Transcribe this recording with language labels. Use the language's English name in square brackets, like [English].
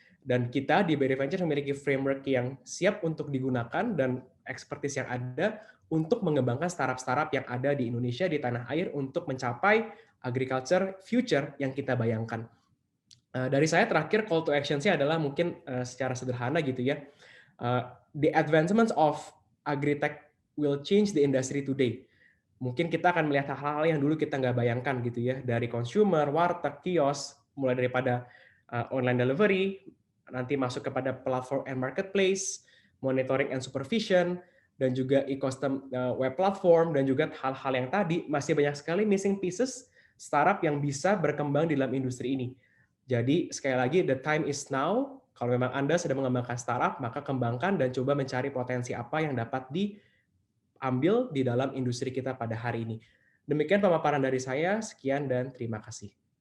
[Indonesian] Dan kita di BRI Ventures memiliki framework yang siap untuk digunakan dan expertise yang ada untuk mengembangkan startup-startup yang ada di Indonesia, di tanah air untuk mencapai agriculture future yang kita bayangkan. Dari saya terakhir call to action-nya adalah mungkin secara sederhana gitu ya. [English] The advancements of agritech will change the industry today. [Indonesian] Mungkin kita akan melihat hal-hal yang dulu kita nggak bayangkan gitu ya, dari consumer, warteg, kios, mulai daripada online delivery, nanti masuk kepada [English] platform and marketplace, monitoring and supervision, [Indonesian] dan juga ecosystem web platform, dan juga hal-hal yang tadi masih banyak sekali [English] missing pieces [Indonesian] startup yang bisa berkembang di dalam industri ini. Jadi sekali lagi, [English] the time is now. [Indonesian] Kalau memang Anda sedang mengembangkan startup, maka kembangkan dan coba mencari potensi apa yang dapat diambil di dalam industri kita pada hari ini. Demikian pemaparan dari saya. Sekian dan terima kasih.